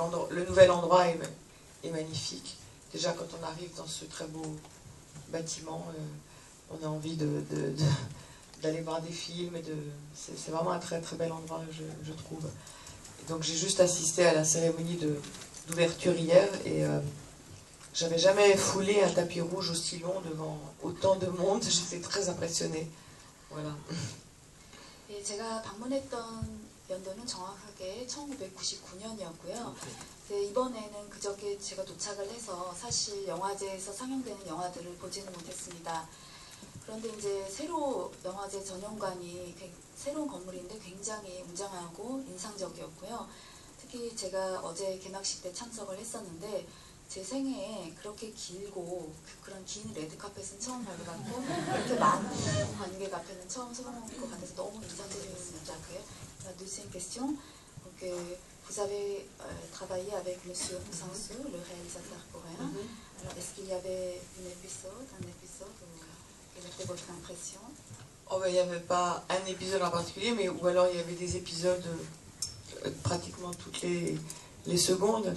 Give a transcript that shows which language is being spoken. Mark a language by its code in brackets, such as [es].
[fr] Le nouvel endroit est magnifique. Déjà, quand on arrive dans ce très beau bâtiment, on a envie d'aller voir des films. C'est vraiment un très très bel endroit, je trouve. Et donc j'ai juste assisté à la cérémonie d'ouverture hier et j'avais jamais foulé un tapis rouge aussi long devant autant de monde. J'étais très impressionnée. Voilà. [ko] 예, 제가 방문했던 연도는 정확하게 1999년이었고요. 이번에는 그저께 제가 도착을 해서 사실 영화제에서 상영되는 영화들을 보지는 못했습니다. 그런데 이제 새로 영화제 전용관이 새로운 건물인데 굉장히 웅장하고 인상적이었고요. 특히 제가 어제 개막식 때 참석을 했었는데 제 생애에 그렇게 길고 그런 긴 레드카펫은 처음 밟아봤고 이렇게 많은 관객 앞에는 처음 서본 것 같아서 너무 인상적이었습니다. [fr] La deuxième question. Donc, vous avez travaillé avec Monsieur Hong Sang-soo, le réalisateur coréen. Alors, est-ce qu'il y avait un épisode quelle était votre impression? Oh ben, il n'y avait pas un épisode en particulier, mais ou alors il y avait des épisodes pratiquement toutes les secondes.